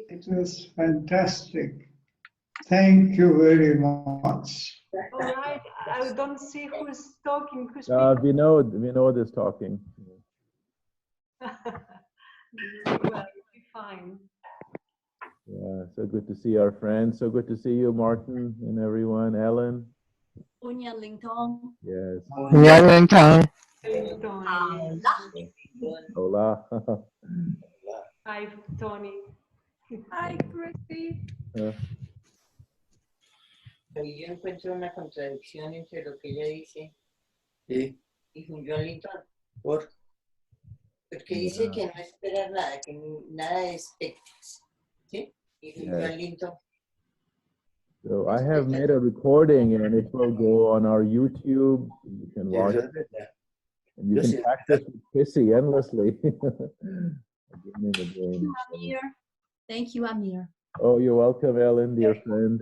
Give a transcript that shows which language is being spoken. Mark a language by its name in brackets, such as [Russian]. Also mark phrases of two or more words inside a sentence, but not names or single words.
[English] It was fantastic. Thank you very much. All right. I don't see who's talking. Who's Vinod is talking. well, you'll be fine. Yeah, so good to see our friends. So good to see you, Martin, and everyone. Ellen. Unya Ling Tong. Yes. Yang Tang. Tony. Hola. Hi, Tony. Hi, Chryssi. [Spanish] Yo encuentro una contradicción entre lo que ella dice y John Linton. Porque dice que no esperar nada, que nada expectes. ¿Sí? Y John Linton. [English] So I have made a recording and it will go on our YouTube. You can watch it. And you can practice with Chryssi endlessly. Again and again. Amir. Thank you, Amir. Oh, you're welcome, Ellen, dear friend.